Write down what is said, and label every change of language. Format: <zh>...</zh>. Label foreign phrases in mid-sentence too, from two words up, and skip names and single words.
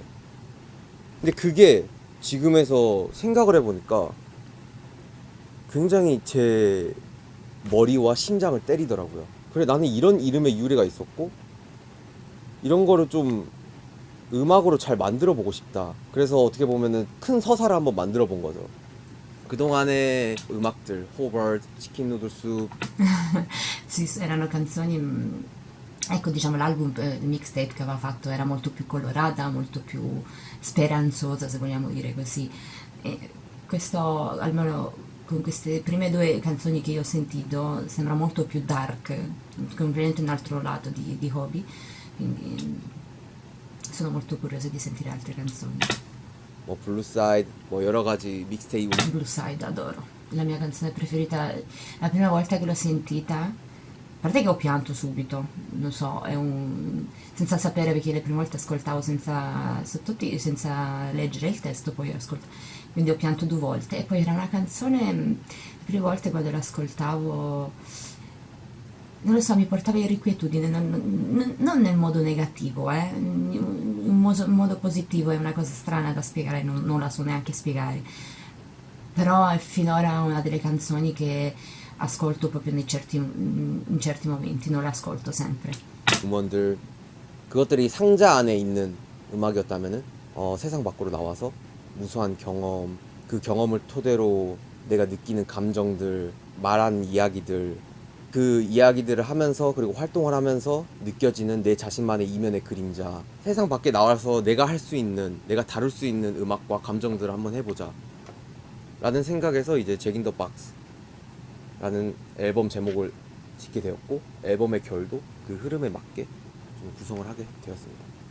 <ko>근데 그게 지금에서 생각을 해보니까 굉장히 제 머리와 심장을 때리더라고요. 그래 나는 이런 이름의 유래가 있었고 이런 거를 좀 음악으로 잘 만들어 보고 싶다. 그래서 어떻게 보면은 큰 서사를 한번 만들어 본 거죠. 그동안의 음악들, 호버드, 치킨 누들 숲</ko> <it>Sì, erano canzoni, ecco, diciamo l'album, il mixtape che aveva fatto era molto più colorata, molto più speranzosa, se vogliamo dire così. E questo, almeno con queste prime due canzoni che io ho sentito, sembra molto più dark, completamente un altro lato di Hobby, quindi sono molto curiosa di sentire altre canzoni.</it> <ko>뭐 블루사이드 뭐 여러 가지 믹스테이프</ko> <it>Blue Side adoro, la mia canzone preferita, la prima volta che l'ho sentita, a parte che ho pianto subito, non so, senza sapere perché le prime volte ascoltavo senza sottotitoli, senza leggere il testo, poi quindi ho pianto 2 volte e poi era una canzone, le prime volte quando l'ascoltavo non lo so, mi portava irrequietudine, non nel modo negativo, in modo positivo, è una cosa strana da spiegare, non la so neanche spiegare, però è finora una delle canzoni che ascolto proprio in certi momenti, non la ascolto sempre.</it> <ko>음원들 그것들이 상자 안에 있는 음악이었다면은 세상 밖으로 나와서 무수한 경험, 그 경험을 토대로 내가 느끼는 감정들, 말한 이야기들, 그 이야기들을 하면서 그리고 활동을 하면서 느껴지는 내 자신만의 이면의 그림자, 세상 밖에 나와서 내가 할 수 있는, 내가 다룰 수 있는 음악과 감정들을 한번 해보자 라는 생각에서 이제 잭 인 더 박스 라는 앨범 제목을 짓게 되었고, 앨범의 결도 그 흐름에 맞게 좀 구성을 하게 되었습니다.</ko>